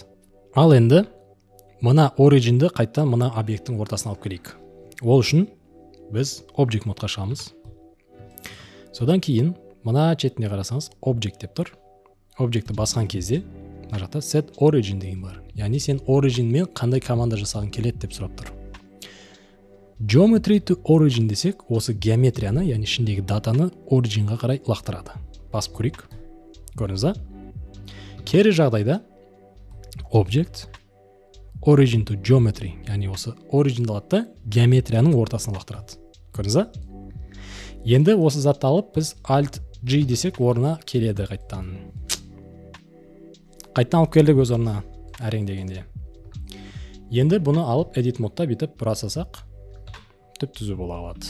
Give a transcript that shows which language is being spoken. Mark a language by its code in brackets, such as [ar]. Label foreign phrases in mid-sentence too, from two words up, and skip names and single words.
[kk] Ал енді мына origin-ді қайттан мына объекттің ортасына алып келейік. Ол үшін біз object модқа шығамыз. Содан кейін мына четіне қарасаңыз object деп тұр. Object-ті басқан кезде мына жақта [en] set origin [kk] деген бар. Яғни сен origin-мен қандай команда жасағың келеді деп сұрап тұр. [en] Geometry to origin [kk] десек, осы геометрияны, яғни ішіндегі датаны origin-ға қарай лақтырады. Басып көрейік. Көрдіңіз ба? Кері жағдайда [en] object origin to geometry, [kk] яғни осы origin-ді алады, геометрияның ортасына лақтырады. Көрдіңіз ба? Енді осы затты алып біз Alt-G десек, орнына келеді қайттан. Қайттан алып келдік өз орнына, әрең дегенде. Енді бұны алып edit модта бүйтіп бұрасасақ, түзу бола алады.